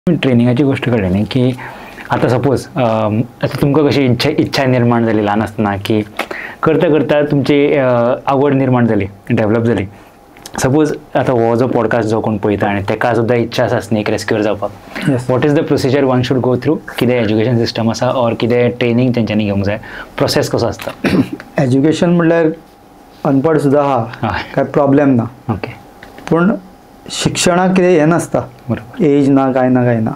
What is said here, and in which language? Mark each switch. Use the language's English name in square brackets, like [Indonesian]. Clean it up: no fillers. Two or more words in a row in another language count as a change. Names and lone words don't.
[Marathi] ट्रेनिंगाची गोष्ट कळली नाही की आता सपोज आता तुमका कशी इच्छा निर्माण झाली लहान असताना की करता करता तुमची आवड निर्माण झाली, डेव्हलप झाली. [Konkani] सपोज आता हो जो पॉडकास्ट जो कोण पळयता आणि ताका सुद्धा इच्छा आसा [English] snake rescuer [Konkani] जावपाक, [English] what is the procedure one should go through? [Konkani] कितें [English] education system [Konkani] आसा ऑर कितें ट्रेनिंग तेंच्यांनी घेवंक जाय? प्रोसेस कसो आसता? एज्युकेशन म्हणल्यार अनपड सुद्धा आहा, काय प्रॉब्लेम ना. ओके. पूण शिक्षणाक कितें हें नासता, एज ना काय ना.